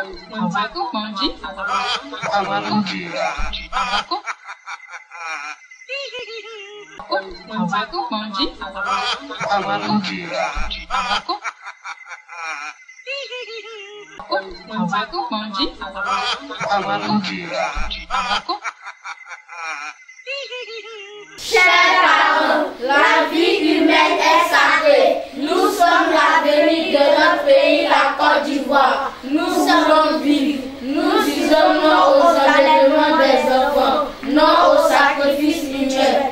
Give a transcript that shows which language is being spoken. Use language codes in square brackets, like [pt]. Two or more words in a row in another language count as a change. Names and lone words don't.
[fr] Awako Manji, Awako Awako Awako Manji, Awako Awako Awako Manji, Awako Awako. Chers parents, la vie humaine est sacrée. Nous sommes l'avenir de notre pays, la Côte d'Ivoire. Nous sommes vivre. Nous disons non aux enlèvements des enfants, non au sacrifice humain.